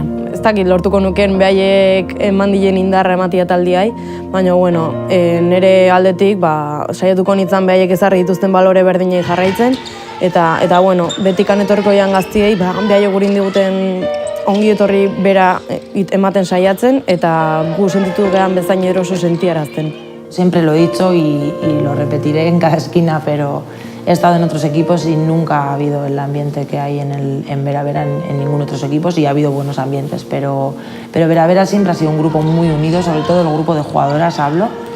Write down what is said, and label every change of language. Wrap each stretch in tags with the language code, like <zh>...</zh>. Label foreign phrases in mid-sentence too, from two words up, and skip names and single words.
<eu>Ez dakit lortuko nukeen behaiek eman dilen indarra ematia taldiai, baina nire aldetik saiatuko nintzen behaiek ezarri dituzten balore berdinei jarraitzen, eta betikan etorriko ean gaztiei behaiek gurin diguten ongi etorri bera ematen saiatzen, eta gu sentitu gehan bezain eroso sentiarazten.</eu> <es>Siempre lo he dicho y lo repetiré en cada esquina, pero he estado en otros equipos y nunca ha habido el ambiente que hay en Vera Vera en ningún otros equipos, y ha habido buenos ambientes, pero Vera Vera siempre ha sido un grupo muy unido, sobre todo el grupo de jugadoras hablo,</es>